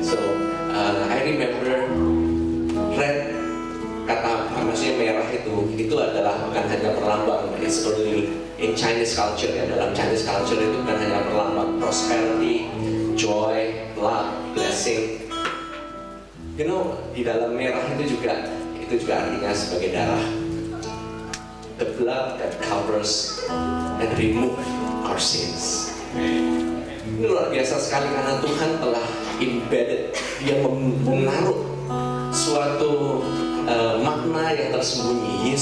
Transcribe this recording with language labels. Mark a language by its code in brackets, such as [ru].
[en] So I remember red, [id] kata maksudnya merah itu adalah bukan hanya perlambang, [en] it's only in Chinese culture [id] ya. Dalam Chinese culture itu bukan hanya perlambang [en] prosperity, joy, love, blessing. You know, [id] di dalam merah itu juga artinya sebagai darah. [en] The blood that covers and remove our sins. [id] Ini luar biasa sekali karena Tuhan telah embedded, dia menaruh suatu makna yang tersembunyi.